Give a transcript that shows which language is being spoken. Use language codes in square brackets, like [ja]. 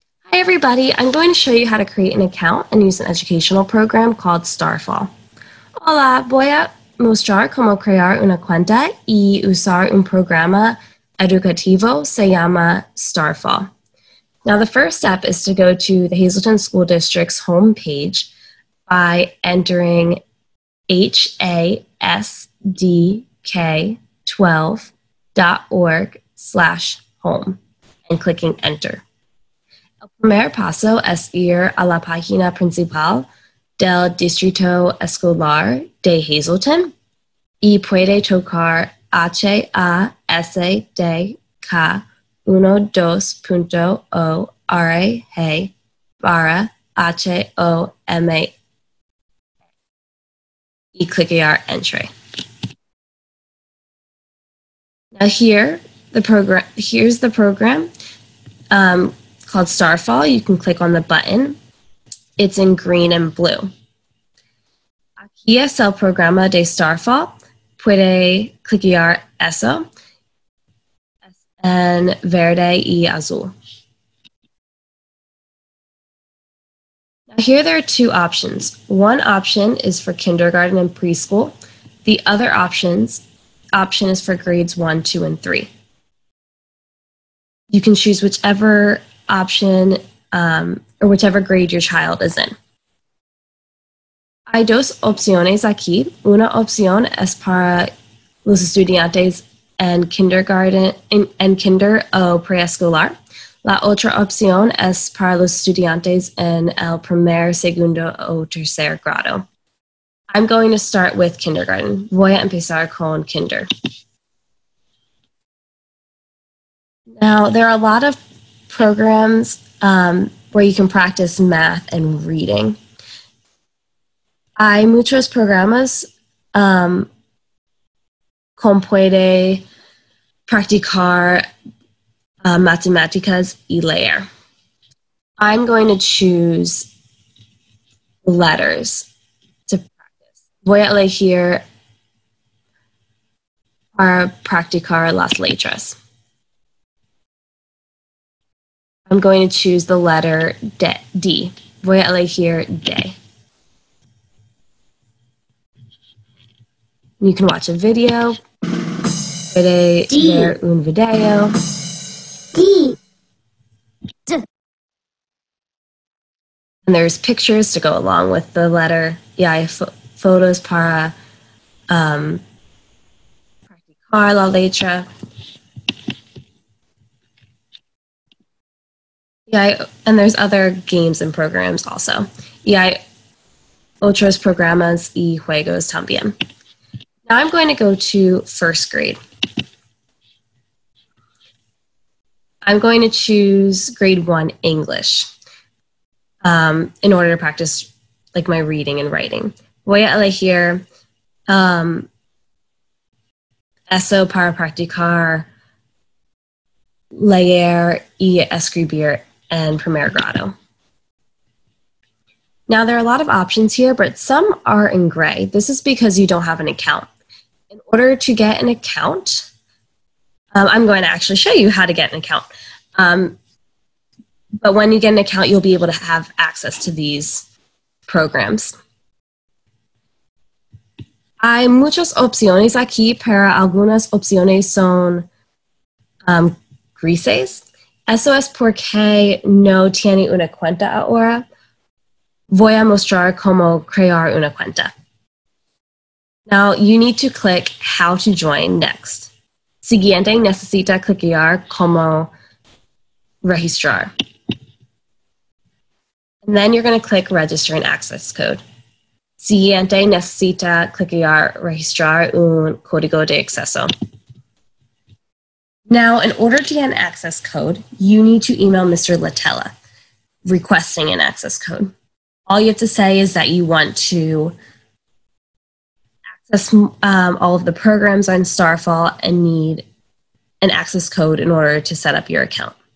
[en] Hi everybody, I'm going to show you how to create an account and use an educational program called Starfall. [es] Hola, voy a mostrar cómo crear una cuenta y usar un programa educativo se llama Starfall. [en] Now the first step is to go to the Hazleton School District's homepage by entering hasdk12.org/home and clicking enter. [es] El primer paso es ir a la página principal del Distrito Escolar de Hazleton y puede tocar hasdk12.org/home y clicar enter. [en] Now here's the program called Starfall. You can click on the button. It's in green and blue. [es] Aquí está el programa de Starfall. Puede clicar eso en verde y azul. [en] Now here there are two options. One option is for kindergarten and preschool. The other option is for grades 1, 2, and 3. You can choose whichever option or whichever grade your child is in. [es] Hay dos opciones aquí. Una opción es para los estudiantes en kindergarten en kinder o preescolar. La otra opción es para los estudiantes en el primer, segundo o tercer grado. [en] I'm going to start with kindergarten. [es] Voy a empezar con kinder. [en] Now, there are a lot of programs where you can practice math and reading. [es] Hay muchos programas con puede practicar matemáticas y leer. [en] I'm going to choose letters to practice. [es] Voy a elegir para practicar las letras. [en] I'm going to choose the letter D. [es] Voy a elegir D. [en] You can watch a video. [es] Puede ver un video. [en] D. And there's pictures to go along with the letter. [es] Y hay fotos para practicar la letra. [en] Yeah, and there's other games and programs also. [es] Y hay otros programas y juegos también. [en] Now I'm going to go to first grade. I'm going to choose grade 1 English in order to practice like my reading and writing. [es] Voy a elegir eso para practicar leer y escribir en primer grado. [en] Now there are a lot of options here, but some are in gray. This is because you don't have an account. In order to get an account, I'm going to actually show you how to get an account. But when you get an account, you'll be able to have access to these programs. [es] Hay muchas opciones aquí, pero algunas opciones son grises. Eso es porque no tiene una cuenta ahora. Voy a mostrar cómo crear una cuenta. [en] Now, you need to click How to Join next. [es] Siguiente, necesita clicar cómo registrar. [en] And then you're going to click Register and Access Code. [es] Siguiente, necesita clicar registrar un código de acceso. [en] Now, in order to get an access code, you need to email Mr. Latella requesting an access code. All you have to say is that you want to access all of the programs on Starfall and need an access code in order to set up your account.